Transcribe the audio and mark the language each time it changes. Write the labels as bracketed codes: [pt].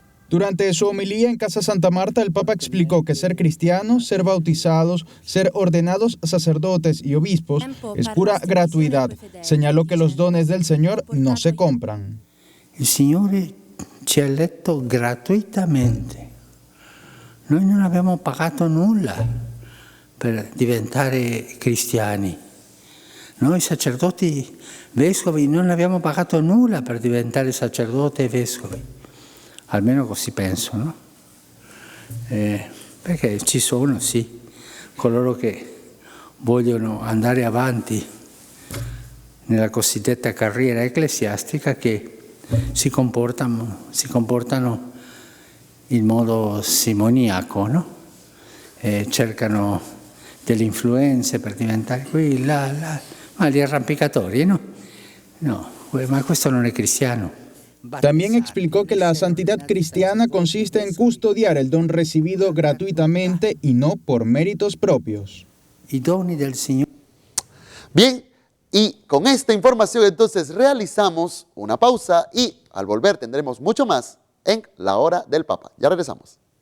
[es] Durante su homilía en Casa Santa Marta, el Papa explicó que ser cristianos, ser bautizados, ser ordenados sacerdotes y obispos es pura gratuidad. Señaló que los dones del Señor no se compran. [it] Il Signore ci ha eletto gratuitamente. Noi non abbiamo pagato nulla per diventare cristiani. Noi sacerdoti vescovi non abbiamo pagato nulla per diventare sacerdoti e vescovi. Almeno così penso, no? Perché ci sono, sì, coloro che vogliono andare avanti nella cosiddetta carriera ecclesiastica che si comportano in modo simoniaco, no? Cercano delle influenze per diventare qui, là, ma gli arrampicatori, no? No, ma questo non è cristiano. [es] También explicó que la santidad cristiana consiste en custodiar el don recibido gratuitamente y no por méritos propios. [it] I doni del Signore. [es] Bien, y con esta información entonces realizamos una pausa y al volver tendremos mucho más en La Hora del Papa. Ya regresamos.